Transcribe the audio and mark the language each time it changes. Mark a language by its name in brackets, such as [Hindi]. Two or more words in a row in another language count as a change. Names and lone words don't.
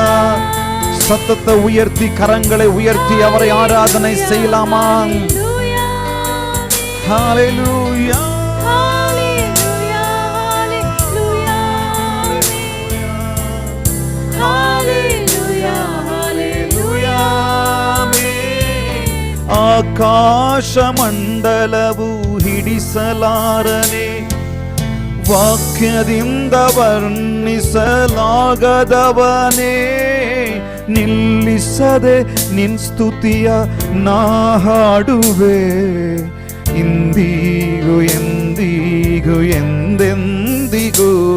[Tamil] சத்தத்தை உயர்த்தி கரங்களை உயர்த்தி அவரை ஆராதனை செய்யலாமா? ஹalleluya ஹalleluya ஹalleluya ஹalleluya. [Kannada] ಆಕಾಶ ಮಂಡಲವು ಹಿಡಿಸಲಾರನೆ, ವಾಕ್ಯದಿಂದ ವರ್ಣಿಸಲಾಗದವನೇ, ನಿಲ್ಲಿಸದೆ ನಿನ್ ಸ್ತುತಿಯ ನಾ ಹಾಡುವೆ, ಇಂದಿಗೂ ಎಂದಿಗೂ ಎಂದೆಂದಿಗೂ.